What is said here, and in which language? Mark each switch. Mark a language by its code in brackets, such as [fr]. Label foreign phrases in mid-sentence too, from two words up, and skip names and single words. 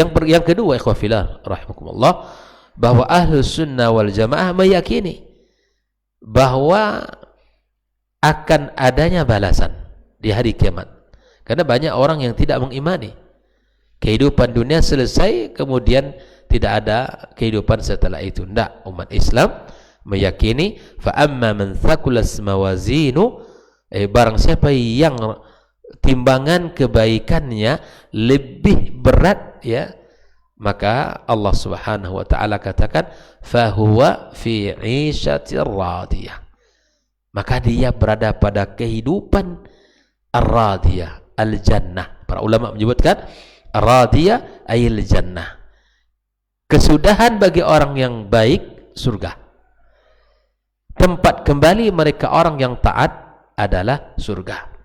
[id] Yang kedua, [ar] إخوة في الله رحمكم الله, [id] bahwa [ar] أهل السنة والجماعة [id] meyakini bahwa akan adanya balasan di hari kiamat. Karena banyak orang yang tidak mengimani kehidupan dunia selesai, kemudian tidak ada kehidupan setelah itu. Tidak, umat Islam meyakini [ar] فأما من ثقلت موازينه, [id] barang siapa yang timbangan kebaikannya lebih berat, ya, maka [ar] الله سبحانه وتعالى [id] katakan [ar] فهو في عيشة راضية, [id] maka dia berada pada kehidupan [ar] الراضية، الجنة. [id] Para ulama menyebutkan [ar] الراضية أي الجنة, [id] kesudahan bagi orang yang baik, surga. Tempat kembali mereka orang yang taat adalah surga.